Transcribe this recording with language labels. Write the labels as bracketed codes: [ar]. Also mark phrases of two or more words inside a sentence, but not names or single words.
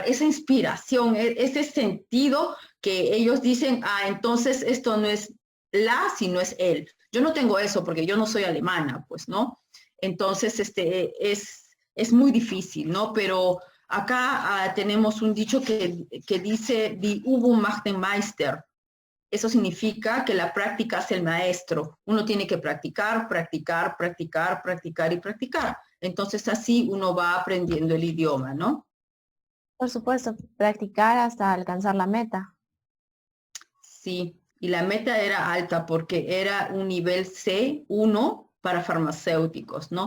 [es] Esa inspiración, ese sentido que ellos dicen, entonces esto no es la, sino es él. Yo no tengo eso porque yo no soy alemana, pues, ¿no? Entonces, es muy difícil, ¿no? Pero acá tenemos un dicho que dice, [de] die Übung macht den Meister. [es] Eso significa que la práctica es el maestro. Uno tiene que practicar, practicar, practicar, practicar y practicar. Entonces así uno va aprendiendo el idioma, ¿no? Por supuesto, practicar hasta alcanzar la meta. Sí, y la meta era alta porque era un nivel C1 para farmacéuticos, ¿no?